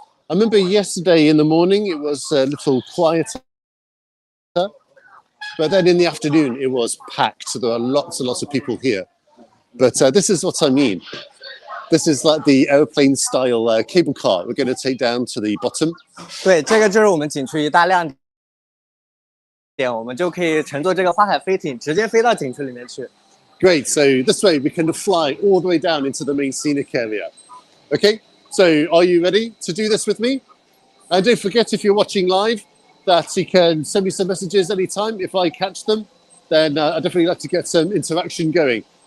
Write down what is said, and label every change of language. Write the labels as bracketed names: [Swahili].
[English] I remember yesterday in the morning, it was a little quieter. But then in the afternoon, it was packed. So there are lots and lots of people here. But this is what I mean. This is like the airplane-style cable car we're going to take down to the bottom. [Chinese] 对，这个就是我们景区一大亮点，我们就可以乘坐这个花海飞艇，直接飞到景区里面去。 [English] Great. So this way we can fly all the way down into the main scenic area. Okay. So are you ready to do this with me? And don't forget, if you're watching live, that you can send me some messages anytime. If I catch them, then I'd definitely like to get some interaction going.